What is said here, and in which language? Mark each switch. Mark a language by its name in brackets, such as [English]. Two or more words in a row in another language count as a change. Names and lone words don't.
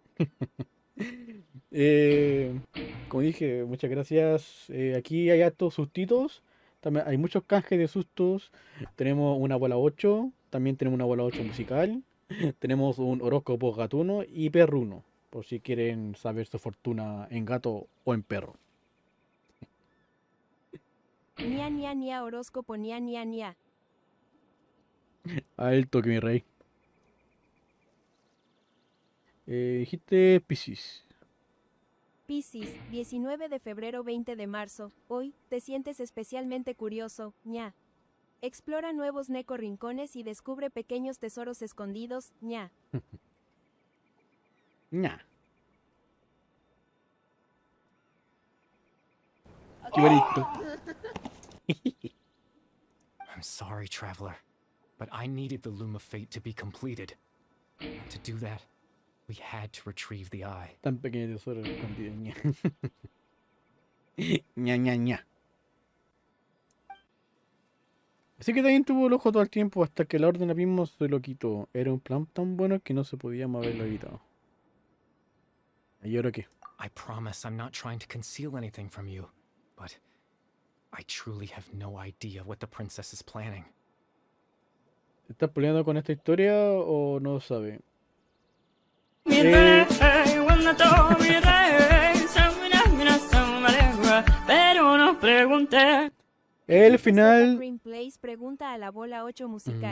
[Spanish] Como dije, muchas gracias. Aquí hay hartos sustitos. También hay muchos canjes de sustos. Tenemos una bola 8. También tenemos una bola 8 musical. Tenemos un horóscopo gatuno y perruno. Por si quieren saber su fortuna en gato o en perro. Nia, nia, nia, horóscopo, nia, nia, nia. Alto que mi rey. Dijiste Piscis. Piscis, 19 de febrero 20 de marzo. Hoy, te sientes especialmente curioso, ña. Explora nuevos neco rincones y descubre pequeños tesoros escondidos, ña. Ña. Qué bonito. [English] I'm sorry, Traveler, but I needed the Loom of Fate to be completed. And to do that, we had to retrieve the eye. [Spanish] Tan pequeño tesoro escondido, ña. Ña, ña, ña. Así que también tuvo el ojo todo el tiempo hasta que la orden abismo se lo quitó. Era un plan tan bueno que no se podía haberlo evitado. ¿Y ahora qué? [English] I promise I'm not trying to conceal anything from you, but I truly have no idea what the princess is planning. [Spanish] ¿Estás peleando con esta historia o no sabe? Mi rey, cuando todo mi rey, pero no pregunté. El final. Green Place pregunta a la bola 8 musical.